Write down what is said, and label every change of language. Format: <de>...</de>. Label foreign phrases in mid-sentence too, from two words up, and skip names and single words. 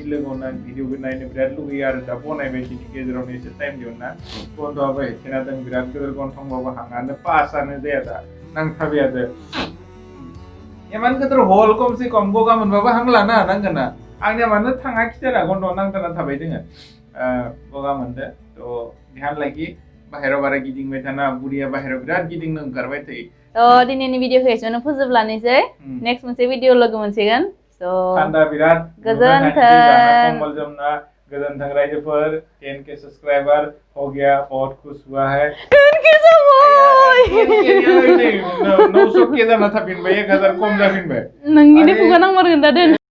<brx>लोगोआवनो आं भिडिअखौ नायनो बिराद लुगैयो आरो दा बनायबाय बिनि गेजेरावनो एसे टाइम दिहुनना बन्द'आबो हेथेना दं बिराद गोदोर गन्थंबाबो हाङानो पासआनो जाया दा नांथाबायादो इमान गोदोर हल खमसे खम गगा मोनबाबो हां लानो हानांगोन ना आंनिया मानो थाङा खिथारा गन्थंआव नांथाना थाबाय दोङो गगा मोनदो थ' ध्यान लाखि बाहेराव बारा गिदिंबाय थाना बुरिया बाहेराव बिराद गिदिंनो ओंखारबाय थायो दिनैनि भिडिअखौ एसेयावनो फोजोबलानोसै नेक्स्ट मोनसे भिडिअ लोगो मोनसिगोन थान्दा बिराद गोजोन्थों कम्बल जोमना गोजोन्थों रायजोफोर</brx> <hi>10K सब्सक्राइबर हो गया बहुत खुश हुआ है 10K</hi> <brx>900K जाना थाफिनबाय 1000 खम जाफिनबाय नोंनि खुगा नांमारगोन दा दोन</brx>